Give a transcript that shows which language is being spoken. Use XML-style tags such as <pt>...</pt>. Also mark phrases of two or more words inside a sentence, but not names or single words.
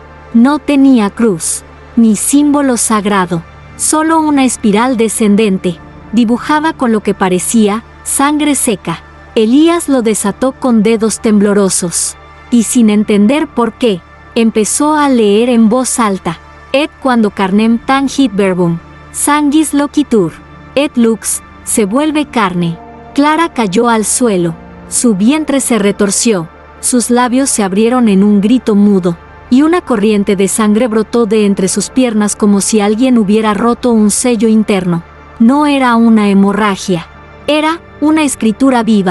<es>No tenía cruz, ni símbolo sagrado, solo una espiral descendente, dibujada con lo que parecía sangre seca. Elías lo desató con dedos temblorosos, y sin entender por qué, empezó a leer en voz alta.</es> <la>Et quando carnem tangit verbum, Sanguis loquitur, et lux,</la> <es>se vuelve carne. Clara cayó al suelo, su vientre se retorció, sus labios se abrieron en un grito mudo, y una corriente de sangre brotó de entre sus piernas como si alguien hubiera roto un sello interno. No era una hemorragia, era una escritura viva.</es>